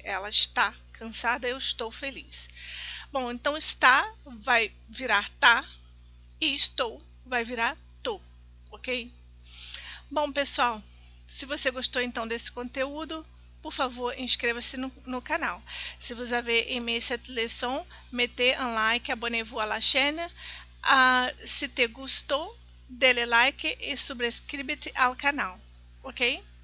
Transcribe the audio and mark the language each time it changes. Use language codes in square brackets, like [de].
[pt] Ela está cansada, eu estou feliz. Bom, então está vai virar tá e estou vai virar tô, ok? Bom, pessoal, se você gostou então desse conteúdo, por favor, inscreva-se no canal. [fr] Si vous avez aimé cette leçon, mettez un like, abonnez-vous à la chaîne. [pt] Se te gostou, dê like e subscreve-te ao canal, ok?